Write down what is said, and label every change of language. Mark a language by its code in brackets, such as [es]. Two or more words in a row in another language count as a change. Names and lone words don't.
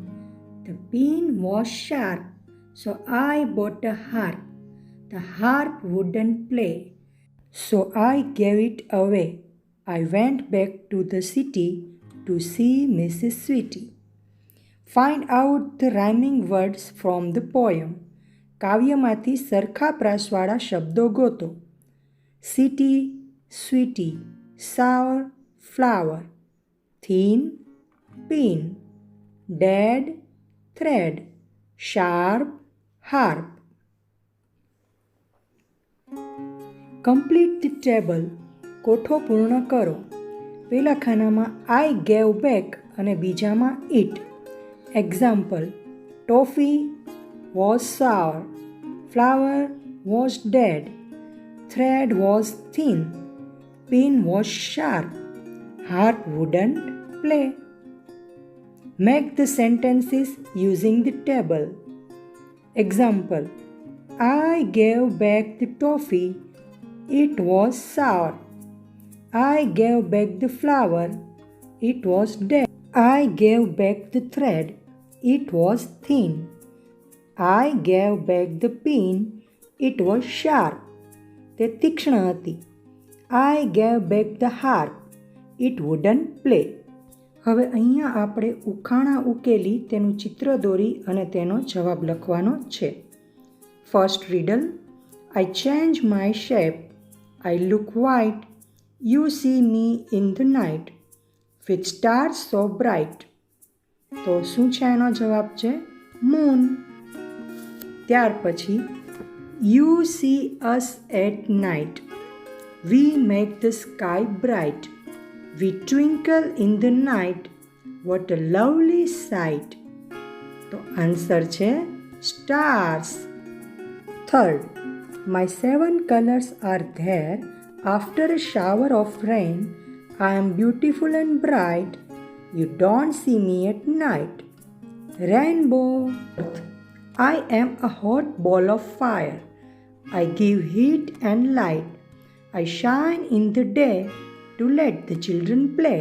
[en] The pin was sharp, so I bought a harp. The harp wouldn't play, so I gave it away. I went back to the city to see Mrs. Sweetie. Find out the rhyming words from the poem. [gu] કાવ્યમાંથી સરખા પ્રાસવાળા શબ્દો ગોતો. [en] City, sweetie, sour, flower, thin, pin, dead, thread, sharp, harp. Complete the table. [gu] કોઠો પૂર્ણ કરો. પહેલા ખાનામાં [en] I gave back [gu] અને બીજામાં it. [en] Example: toffee was sour, flower was dead, thread was thin, pin was sharp, harp wouldn't play. Make the sentences using the table. Example: I gave back the toffee, it was sour. I gave back the flower, it was dead. I gave back the thread, it was thin. I gave back the pin, it was sharp. [gu] તે તીક્ષ્ણ હતી. [en] I gave back the harp, it wouldn't play. [gu] હવે અહીંયા આપણે ઉખાણા ઉકેલી તેનું ચિત્ર દોરી અને તેનો જવાબ લખવાનો છે. [en] First riddle: I change my shape, I look white, you see me in the night, with stars so bright. [gu] તો શું છે એનો જવાબ છે મૂન. ત્યાર પછી [en] You see us at night, we make the sky bright, we twinkle in the night, what a lovely sight. [gu] તો આન્સર છે stars. [en] Third, my 7 colors are there, after a shower of rain, I am beautiful and bright, you don't see me at night. Rainbow. I am a hot ball of fire, I give heat and light, I shine in the day to let the children play.